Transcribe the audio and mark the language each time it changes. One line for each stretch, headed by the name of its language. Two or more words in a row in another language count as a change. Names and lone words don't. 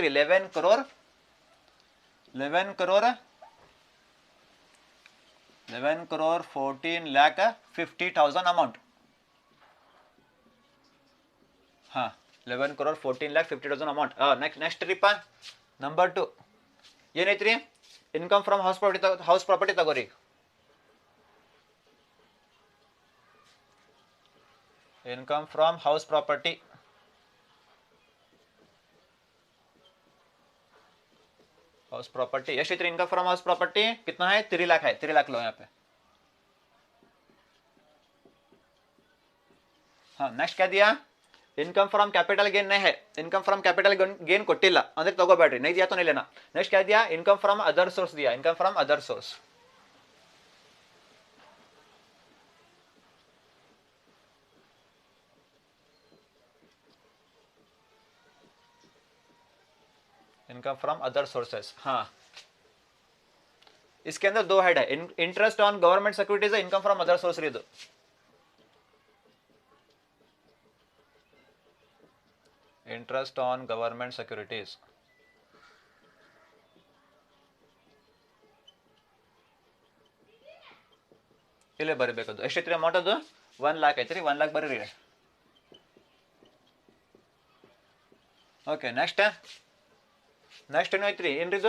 Kannada: 11 crore 14,50,000 ಅಮೌಂಟ್. ಹಾಂ 11,14,50,000 ಅಮೌಂಟ್. ನೆಕ್ಸ್ಟ್ ರೀಪ ನಂಬರ್ 2 ಏನೈತ್ರಿ?
English: income from house property ತಗೋರಿ. income from house property, house property yes income from house property
Hindi: कितना है? 3 लाख है. 3 लाख लो यहाँ पे. हाँ नेक्स्ट क्या दिया?
English: income from capital gain
Hindi: नहीं है,
English: income from capital gain
Kannada: ಕೊಟ್ಟಿಲ್ಲ ಅಂದ್ರೆ ತಗೋಬೇಡ್ರಿ,
Hindi: नहीं दिया तो नहीं लेना. नेक्स्ट क्या दिया?
English: income from other source दिया, income from other source. income from other sources.
Hindi: हाँ इसके अंदर 2 हेड है,
English: interest on government securities है, income from other source ಇದು. interest on government securities
Kannada: ಇಲ್ಲೇ ಬರೀಬೇಕದು. ಎಷ್ಟೈತ್ರಿ ಅಮೌಂಟ್? ಅದು 1 लाख ಐತ್ರಿ. 1 लाख ಬರೀರಿ.
English: okay next
Kannada: ಏನು ಐತ್ರಿ? ಏನ್ರಿದು?